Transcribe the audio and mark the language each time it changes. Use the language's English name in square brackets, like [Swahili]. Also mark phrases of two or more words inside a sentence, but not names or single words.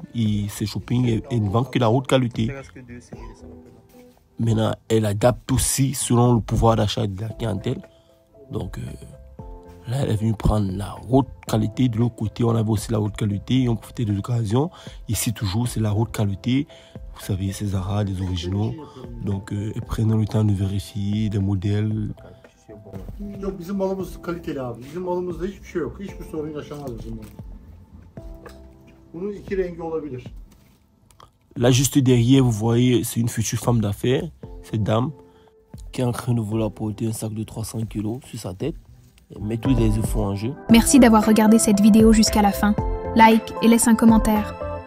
[French] Et ces shopping, elle ne vend que la haute qualité. Maintenant, elle adapte aussi selon le pouvoir d'achat de la clientèle. Donc, Là, elle est venue prendre la haute qualité. De l'autre côté, on avait aussi la haute qualité et on profitait de l'occasion. Ici, toujours, c'est la haute qualité. Vous savez, c'est Zara, les originaux. Donc, prenons le temps de vérifier des modèles. [Turkish] Yok, bizim malımız kaliteli abi. Bizim malımızda hiçbir şey yok. Hiçbir sorun yaşamaz bizim malımız. Bunun iki rengi olabilir. [French] Là, juste derrière, vous voyez, c'est une future femme d'affaires, cette dame, qui est en train de vouloir porter un sac de 300 kg sur sa tête. Mais tous les efforts en jeu. Merci d'avoir regardé cette vidéo jusqu'à la fin. Like et laisse un commentaire.